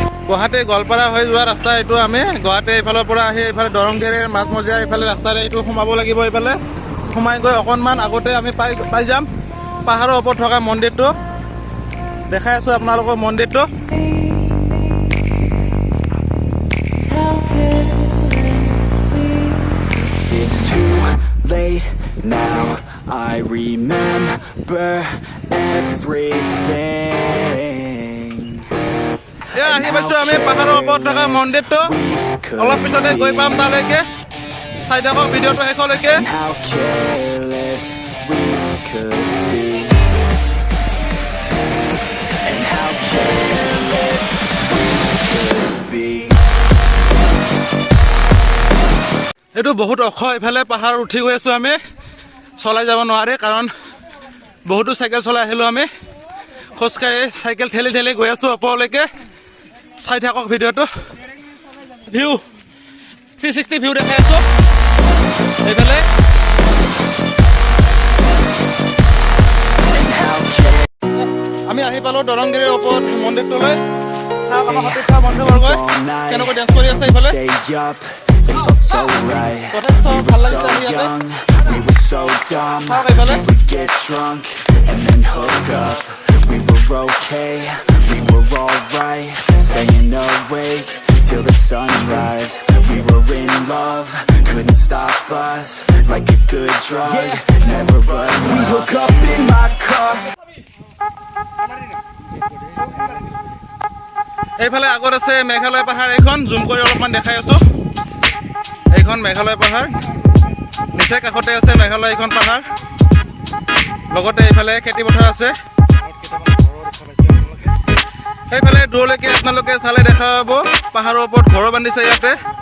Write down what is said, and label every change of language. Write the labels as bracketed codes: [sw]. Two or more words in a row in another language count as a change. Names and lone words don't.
[as] গুৱাহাটী গোৱালপাৰা হৈ যোৱা ৰাস্তা এইটো আমি গুৱাহাটী এইফালৰ পৰা আহি এইফালে দৰংগিৰি মাজমজিয়া এইফালে ৰাস্তাৰে এইটো সোমাব লাগিব এইফালে সোমাই গৈ অকণমান আগতে আমি পাই যাম পাহাৰৰ ওপৰত থকা মন্দিৰটো দেখাই আছোঁ আপোনালোকৰ মন্দিৰটো [en] It's too late now. I remember everything. [as] আহি পাইছোঁ আমি পাহাৰৰ ওপৰত থকা মন্দিৰটো অলপ পিছতে গৈ পাম তালৈকে চাই থাকক ভিডিঅ'টো শেষলৈকে [en] And how careless we could be. And how careless we could be. [as] এইটো বহুত ওখ ইফালে পাহাৰ উঠি গৈ আছোঁ আমি চলাই যাব নোৱাৰি কাৰণ বহুতো চাইকেল চলাই আহিলোঁ আমি খোজকাঢ়ি চাইকেল ঠেলি ঠেলি গৈ আছোঁ ওপৰলৈকে চাই থাকক ভিডিঅ'টো ভিউ 360 ভিউ দেখাই আছোঁ এইফালে আমি আহি পালোঁ দৰংগিৰিৰ ওপৰত মন্দিৰটোলৈ চাওক আমাৰ সতীৰ্থ বন্ধুবৰ্গই কেনেকৈ ডেন্স কৰি আছে এইফালে [en] Stay up. It felt so right. [as] যথেষ্ট [en] We [as] ভাল [en] were [as] লাগিছে [en] so [as] আহি ইয়াতে [en] young. We were so dumb. [as] চাওক এইফালে [en] We get drunk and then hook up. We were okay. We were alright. Staying awake till the sunrise. We were in love. Couldn't stop us. Like a good drug. Never enough. We hook up in my car. [as] এইফালে আগত আছে মেঘালয় পাহাৰ এইখন জুম কৰি অলপমান দেখাই আছোঁ এইখন মেঘালয় পাহাৰ নিচেই কাষতে আছে মেঘালয় এইখন পাহাৰ লগতে এইফালে খেতি পথাৰ আছে সেইফালে দূৰলৈকে আপোনালোকে চালে দেখা পাব পাহাৰৰ ওপৰত ঘৰ বান্ধিছে ইয়াতে